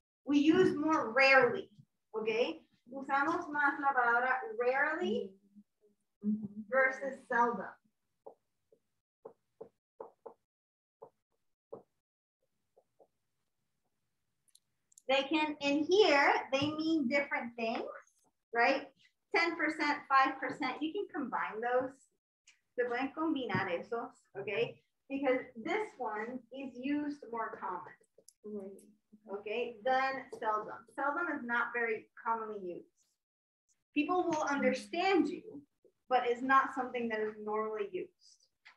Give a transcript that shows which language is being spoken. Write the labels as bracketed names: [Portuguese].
[English] We use more rarely, okay? [Spanish] Usamos más la palabra rarely versus seldom. [English] They can, in here, they mean different things, right? 10%, 5%, you can combine those. [Spanish] Se pueden combinar esos, okay? [English] Because this one is used more common, okay, than seldom. Seldom is not very commonly used. People will understand you, but it's not something that is normally used.